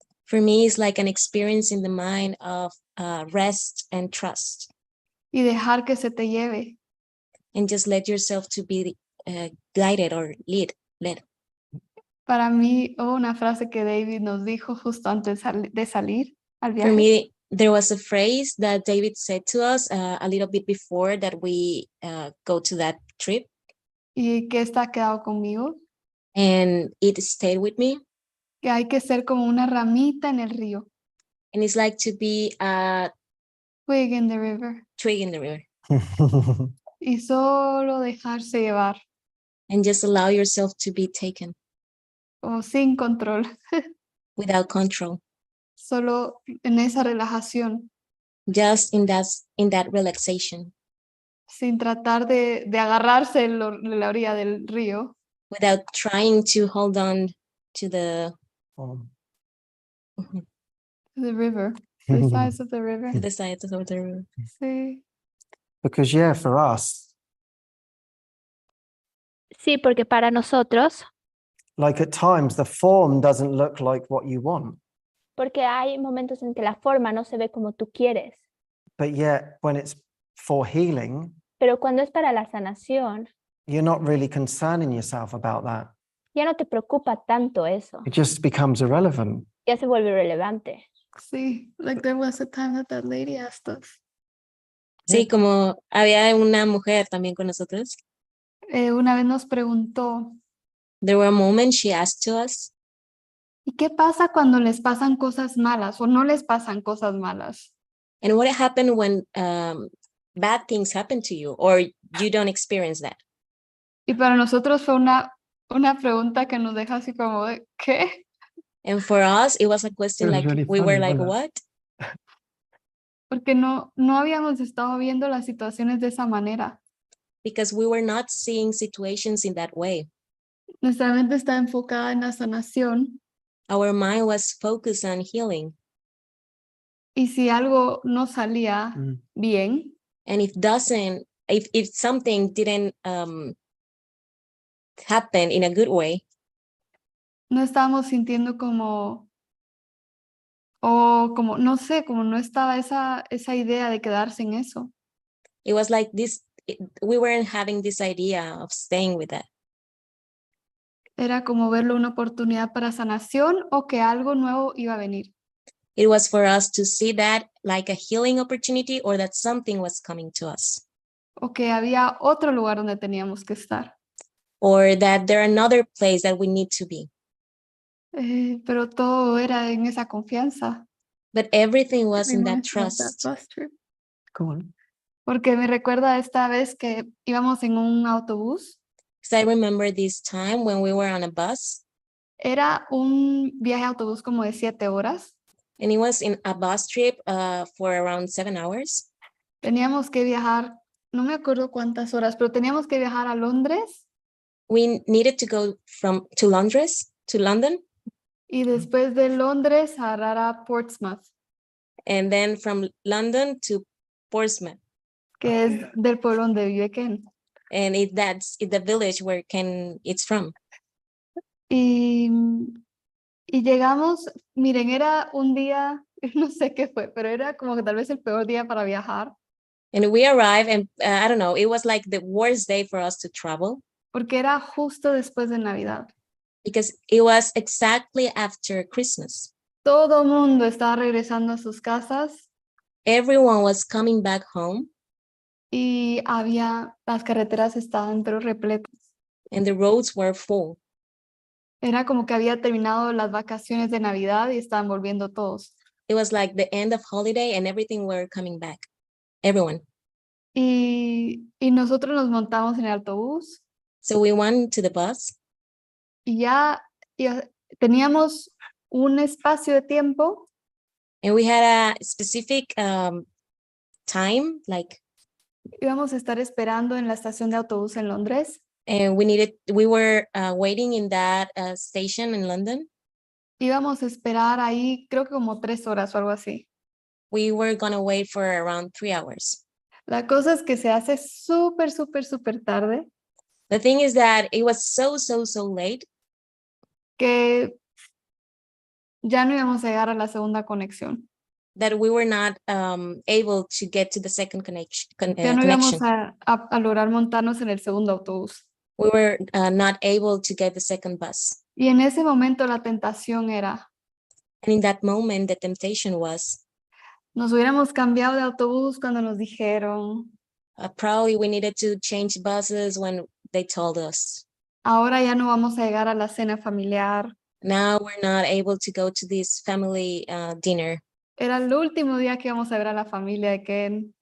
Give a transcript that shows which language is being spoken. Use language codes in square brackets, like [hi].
[en] For me, it's like an experience in the mind of rest and trust. [es] Y dejar que se te lleve. [en] And just let yourself to be guided or led. [es] Para mí, hubo una frase que David nos dijo justo antes de salir al [en] For [es] viaje. [en] me, there was a phrase that David said to us a little bit before that we go to that trip. [es] Y que está quedado conmigo. [en] And it stayed with me. [es] Que hay que ser como una ramita en el río. [en] And it's like to be a Twig in the river. twig in the river. [es] Y solo dejarse llevar. [en] And just allow yourself to be taken [es] Como sin control. [en] without control. [es] Solo en esa relajación. [en] Just in that relaxation. [es] Sin tratar de agarrarse en la orilla del río. [en] Without trying to hold on to the The river. The sides of the river. to the sides of the river. [es] Sí. [en] Because yeah, for us, [es] sí, porque para nosotros, [en] like at times the form doesn't look like what you want, [es] porque hay momentos en que la forma no se ve como tú quieres, [en] but yet when it's for healing, [es] pero cuando es para la sanación, [en] you're not really concerning yourself about that. [es] ya no te preocupa tanto eso, [en] It just becomes irrelevant. [es] ya se vuelve irrelevante. Sí. [en] Like there was a time that lady asked us. [es] Sí, como había una mujer también con nosotros. Una vez nos preguntó, [en] There were moments she asked to us, [es] ¿y qué pasa cuando les pasan cosas malas o no les pasan cosas malas? [en] and what happened when bad things happen to you or you don't experience that? [es] Y para nosotros fue una pregunta que nos deja así como de, ¿qué? [en] And for us, it was a question It was like really we were funny, like, wasn't what? [es] Porque no habíamos estado viendo las situaciones de esa manera. [en] Because we were not seeing situations in that way. [es] Nuestra mente está enfocada en la sanación [en] Our mind was focused on healing. [es] y si algo no salía bien, [en] And if something didn't happen in a good way, [es] no estábamos sintiendo como, no sé, como no estaba esa idea de quedarse en eso. [en] it was like this, we weren't having this idea of staying with that. [es] Era como verlo una oportunidad para sanación o que algo nuevo iba a venir. [en] It was for us to see that like a healing opportunity or that something was coming to us. [es] O que había otro lugar donde teníamos que estar. [en] Or that there another place that we need to be. [es] Pero todo era en esa confianza. [en] But everything was in that Reminds me of trust. bus trip. Go on. [es] Porque me recuerda esta vez que íbamos en un autobús. [en] Because I remember this time when we were on a bus [es] Era un viaje de autobús como de 7 horas. [en] and it was in a bus trip for around 7 hours. [es] Teníamos que viajar, no me acuerdo cuántas horas, pero teníamos que viajar a Londres [en] We needed to go to London, [es] y después de Londres a agarrar a Portsmouth, [en] and then from London to Portsmouth. [es] que es del pueblo donde vive Ken. [en] And that's the village where it's from. [es] Y llegamos, miren, era un día, no sé qué fue, pero era como que tal vez el peor día para viajar, [en] And we arrived and I don't know, it was like the worst day for us to travel [es] porque era justo después de Navidad. [en] because it was exactly after Christmas. [es] Todo mundo estaba regresando a sus casas [en] Everyone was coming back home [es] y las carreteras estaban pero repletas. [en] and the roads were full. [es] Era como que había terminado las vacaciones de Navidad y estaban volviendo todos. [en] It was like the end of holiday and everything were coming back. Everyone. [es] Y nosotros nos montamos en el autobús [en] So we went to the bus [es] y ya teníamos un espacio de tiempo [en] and we had a specific time, like [es] íbamos a estar esperando en la estación de autobús en Londres. [en] and we were waiting in that station in London. [es] Íbamos a esperar ahí creo que como 3 horas o algo así. [en] We were gonna wait for around 3 hours. [es] La cosa es que se hace súper, súper, súper tarde [en] The thing is that it was so late [es] que ya no íbamos a llegar a la segunda conexión. [en] that we were not able to get to the second [es] Ya no íbamos [en] connection. [es] a lograr montarnos en el segundo autobús. [en] We were not able to get the second bus. [es] Y en ese momento la tentación era, [en] And in that moment, the temptation was, [es] nos hubiéramos cambiado de autobús cuando nos dijeron, [en] probably we needed to change buses when they told us. [es] ahora ya no vamos a llegar a la cena familiar. [en] Now we're not able to go to this family dinner. [es] Era el último día que íbamos a ver a la familia de Ken.